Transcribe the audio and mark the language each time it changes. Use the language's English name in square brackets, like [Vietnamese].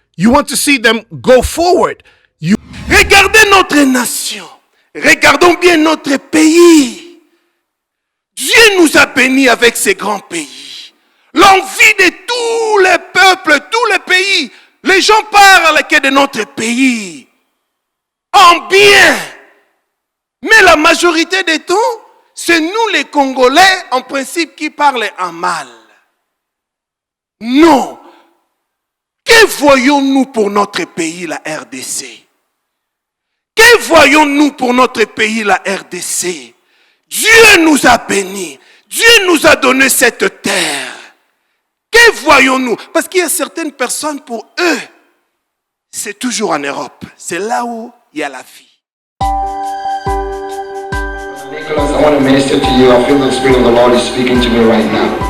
[English] You want to see them go forward. [French] Regardez notre nation. Regardons bien notre pays. Dieu nous a bénis avec ces grands pays. L'envie de tous les peuples, tous les pays. Les gens parlent que de notre pays en bien. Mais la majorité des temps, c'est nous les Congolais, en principe, qui parlent en mal. Non. Que voyons-nous pour notre pays, la RDC? Que voyons-nous pour notre pays, la RDC? Dieu nous a bénis. Dieu nous a donné cette terre. Que voyons-nous? Parce qu'il y a certaines personnes, pour eux, c'est toujours en Europe. C'est là où il y a la vie. [English] Nicholas, I want to minister to you. I feel the Spirit of the Lord is speaking to me right now.